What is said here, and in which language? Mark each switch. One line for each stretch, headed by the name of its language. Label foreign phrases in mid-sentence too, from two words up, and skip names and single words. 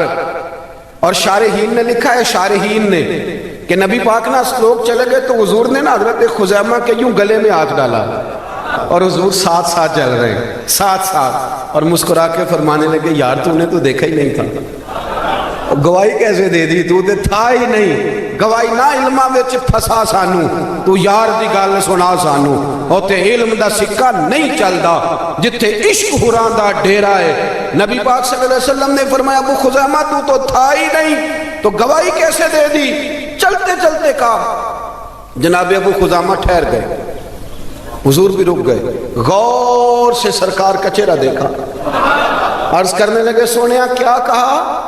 Urdu: اور شارحین نے لکھا ہے, شارحین نے, کہ نبی پاک نا لوگ چلے گئے تو حضور نے نا حضرت خزیمہ کے یوں گلے میں ہاتھ ڈالا اور حضور ساتھ ساتھ چل رہے ہیں, ساتھ ساتھ, اور مسکرا کے فرمانے لگے یار تو نے تو دیکھا ہی نہیں تھا. گواہی کیسے دے دی, تو تھا ہی نہیں.
Punjabi: گواہی نہ علمہ وچ پھسا سانو, تو یار دی گل سنا سانو. ہوتے علم دا سکہ نہیں چلدا جتھے عشق حراں دا ڈیرا ہے.
Urdu: نبی پاک صلی اللہ علیہ وسلم نے فرمایا ابو خزیمہ تو تھا ہی نہیں, تو گواہی کیسے دے دی؟ چلتے چلتے کہا. جناب ابو خزیمہ ٹھہر گئے, حضور بھی رک گئے, غور سے سرکار کا چہرہ دیکھا. عرض کرنے لگے سونیا کیا کہا؟